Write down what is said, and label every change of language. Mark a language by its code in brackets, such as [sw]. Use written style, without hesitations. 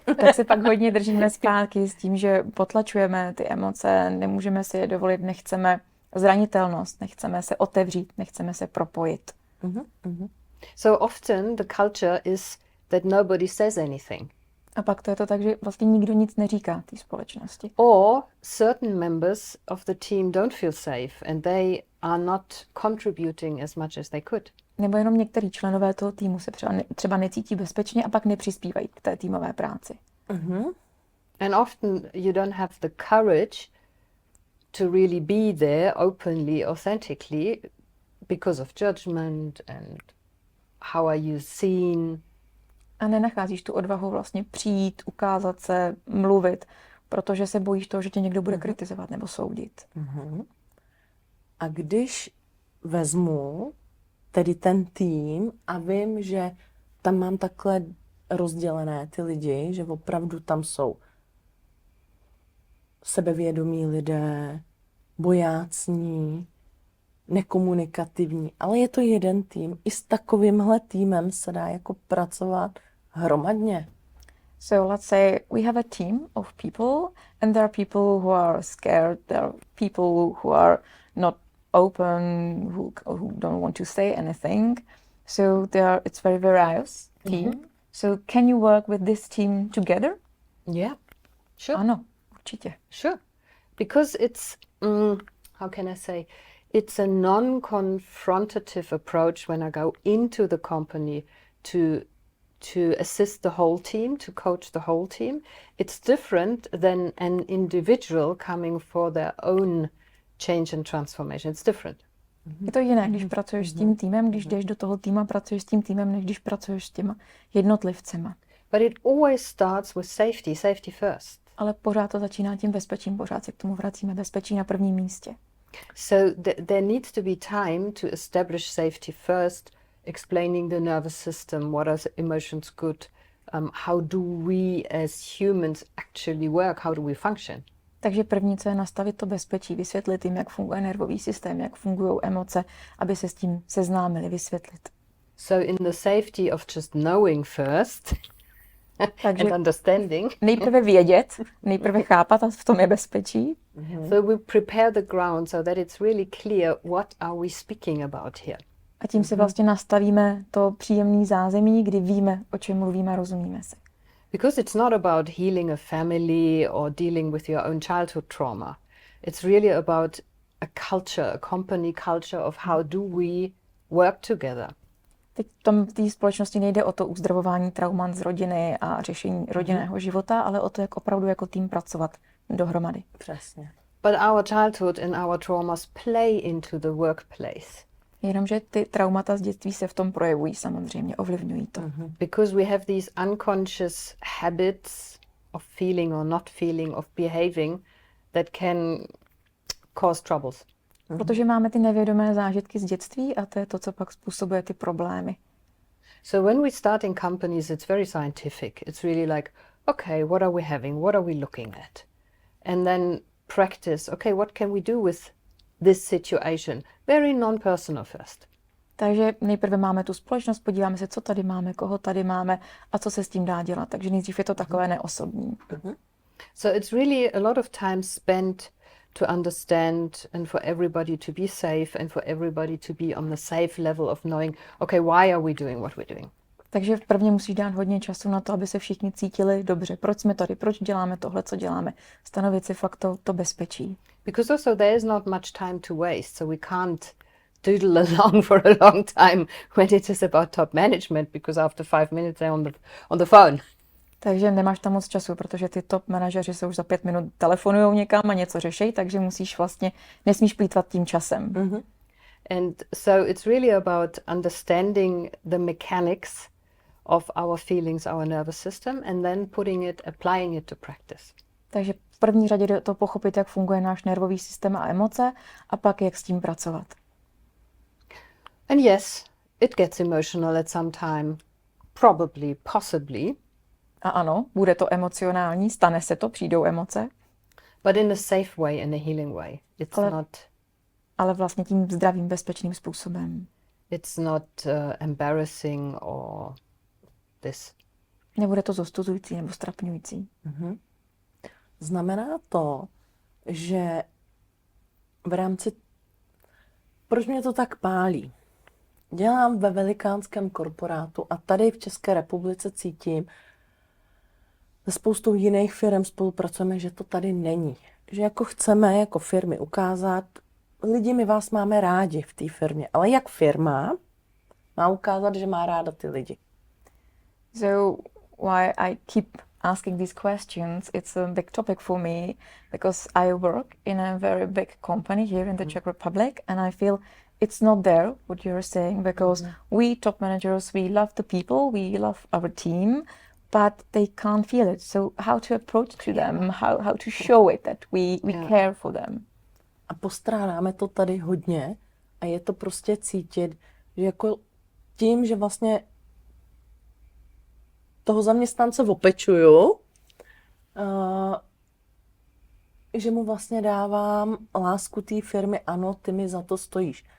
[cs] tak se pak hodně držíme zpátky s tím, že potlačujeme ty emoce, nemůžeme si je dovolit, nechceme zranitelnost, nechceme se otevřít, nechceme se propojit. [en] So often the culture is that nobody says anything. [cs] A pak to je to tak, že vlastně nikdo nic neříká té společnosti. [en] Or certain members of the team don't feel safe and they are not contributing as much as they could. [cs] Nebo jenom některý členové toho týmu se třeba necítí bezpečně a pak nepřispívají k té týmové práci. [en] And often you don't have the courage to really be there openly, authentically, because of judgment and how are you seen. [cs] A nenacházíš tu odvahu vlastně přijít, ukázat se, mluvit, protože se bojíš toho, že tě někdo bude kritizovat nebo soudit. A když vezmu tedy ten tým a vím, že tam mám takhle rozdělené ty lidi, že opravdu tam jsou sebevědomí lidé, bojácní, nekomunikativní, ale je to jeden tým. I s takovýmhle týmem se dá jako pracovat hromadně. [en] So let's say we have a team of people and there are people who are scared, there are people who are not open, who don't want to say anything. So it's very various team. So can you work with this team together? Yeah, sure. [cs] Ano, určitě. [en] Sure. Because it's, how can I say, it's a non-confrontative approach when I go into the company to assist the whole team, to coach the whole team. It's different than an individual coming for their own change and transformation. It's different. [cs] Je to jiné, když pracuješ s tím týmem, když jdeš do toho týma, pracuješ s tím týmem, než když pracuješ s těma jednotlivcema. [en] But it always starts with safety, safety first. [cs] Ale pořád to začíná tím bezpečím, pořád se k tomu vracíme, bezpečí na prvním místě. [en] So there needs to be time to establish safety first, explaining the nervous system, what are the emotions good, how do we as humans actually work, how do we function. [cs] Takže první, co je nastavit to bezpečí, vysvětlit jim, jak funguje nervový systém, jak fungují emoce, aby se s tím seznámili, vysvětlit. [en] So in the safety of just knowing first and understanding. [cs] Nejprve vědět, nejprve chápat a v tom je bezpečí. [en] So we prepare the ground so that it's really clear what are we speaking about here. [cs] A tím si vlastně nastavíme to příjemné zázemí, kdy víme, o čem mluvíme a rozumíme si. [en] Because it's not about healing a family or dealing with your own childhood trauma. It's really about a culture, a company culture of how do we work together. [cs] Teď v té společnosti nejde o to uzdravování traumat z rodiny a řešení rodinného života, ale o to, jak opravdu jako tým pracovat dohromady. Přesně. [en] But our childhood and our traumas play into the workplace. [cs] Jenomže ty traumata z dětství se v tom projevují samozřejmě, ovlivňují to. [en] Because we have these unconscious habits of feeling or not feeling, of behaving that can cause troubles. [cs] Protože máme ty nevědomé zážitky z dětství a to je to, co pak způsobuje ty problémy. [en] So when we start in companies, it's very scientific. It's really like, okay, what are we having? What are we looking at? And then practice, okay, what can we do with this situation? Very non-personal first. [cs] Takže nejprve máme tu společnost, podíváme se, co tady máme, koho tady máme a co se s tím dá dělat. Takže nejdřív je to takové neosobní. [en] So it's really a lot of time spent to understand and for everybody to be safe and for everybody to be on the safe level of knowing, okay, why are we doing what we're doing? [cs] Takže v prvně musíš dát hodně času na to, aby se všichni cítili dobře. Proč jsme tady, proč děláme tohle, co děláme. Stanovit si fakt to bezpečí. [en] Because also there is not much time to waste, so we can't doodle along for a long time when it is about top management, because after 5 minutes they're on the phone. [cs] Takže nemáš tam moc času, protože ty top manažeři se už za 5 minut telefonujou někam a něco řeší, takže nesmíš plýtvat tím časem. [en] And so it's really about understanding the mechanics of our feelings, our nervous system, and then applying it to practice. [cs] Takže v první řadě jde to pochopit, jak funguje náš nervový systém a emoce, a pak jak s tím pracovat. [en] And yes, it gets emotional at some time, probably, possibly. [cs] A ano, bude to emocionální, stane se to, přijdou emoce. [en] But in a safe way, in a healing way. [cs] Ale vlastně tím zdravým, bezpečným způsobem. [en] It's not embarrassing or this. [cs] Nebude to zostuzující nebo strapňující. Znamená to, že v rámci... Proč mě to tak pálí? Dělám ve velikánském korporátu a tady v České republice cítím, se spoustou jiných firm spolupracujeme, že to tady není. Že jako chceme jako firmy ukázat, lidi, my vás máme rádi v té firmě, ale jak firma má ukázat, že má ráda ty lidi. [en] So why I keep asking these questions, it's a big topic for me because I work in a very big company here in the Czech Republic, and I feel it's not there, what you're saying, because we top managers, we love the people, we love our team, but they can't feel it. So how to approach to them, how to show it that we care for them. [cs] A postrádáme to tady hodně a je to prostě cítit, že jako tím, že vlastně toho zaměstnance opečuju, že mu vlastně dávám lásku té firmy, ano, ty mi za to stojíš.